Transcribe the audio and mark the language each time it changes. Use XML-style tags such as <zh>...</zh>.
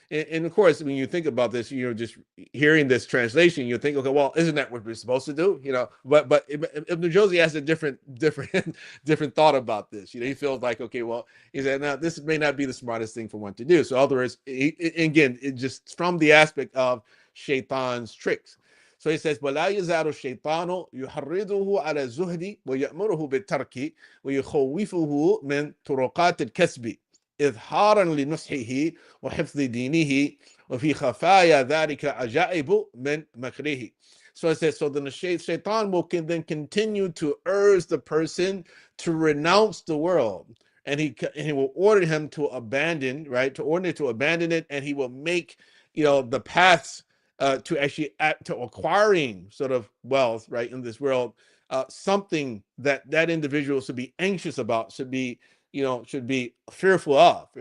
<en>And of course, when you think about this, just hearing this translation, you think, okay, well, isn't that what we're supposed to do? But Ibn Jawzi has a different thought about this. He feels like, okay, well, he said, now this may not be the smartest thing for one to do. So, in other words, again, it just from the aspect of shaitan's tricks. So he says,</en> <ar>وَلَا يَزَالُ الشَّيْطَانُ يُحَرِّضُهُ عَلَى الزُّهْدِ وَيَأْمُرُهُ بِالتَّرْكِ وَيُخَوِّفُهُ مِنْ طُرُقَاتِ الْكَسْبِ إظهارا لنصحه وحفظ دينه وفي خفايا ذلك عجائب من مكره.</ar> <en>So it says, so then the shaitan will then continue to urge the person to renounce the world, and he will order him to abandon, right? To order to abandon it, and he will make the paths to actually to acquiring sort of wealth, right, in this world, something that individual should be anxious about, should be fearful of.</en>